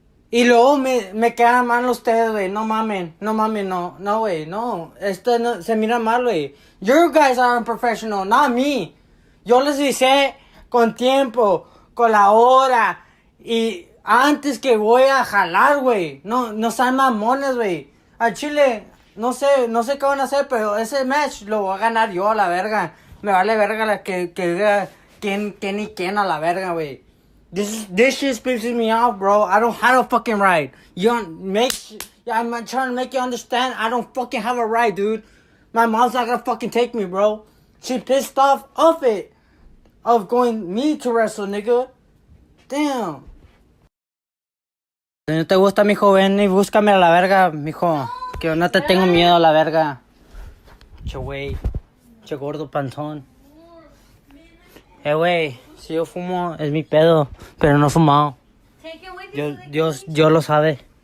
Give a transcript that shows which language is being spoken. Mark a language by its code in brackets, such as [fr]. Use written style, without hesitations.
[es] Y luego me quedan mal ustedes, güey. No mamen, no, güey, no. Esto no, se mira mal, güey. [en] You guys are unprofessional, not me. [es] Yo les avisé con tiempo, con la hora y... Antes que voy a jalar, güey. No sean mamones, güey. Al Chile, no sé qué van a hacer, pero ese match lo voy a ganar yo a la verga. Me vale verga que diga quién y quién a la verga, güey. [en] This shit pisses me off, bro. I don't have a fucking ride. I'm trying to make you understand. I don't fucking have a ride, dude. My mom's not gonna fucking take me, bro. She pissed off it. Of going me to wrestle, nigga. Damn. [es] Si no te gusta, mijo, ven y búscame a la verga, mijo. Que no te tengo miedo a la verga. Che, güey. Che, gordo panzón. Güey. Si yo fumo, es mi pedo. Pero no he fumado. Dios lo sabe.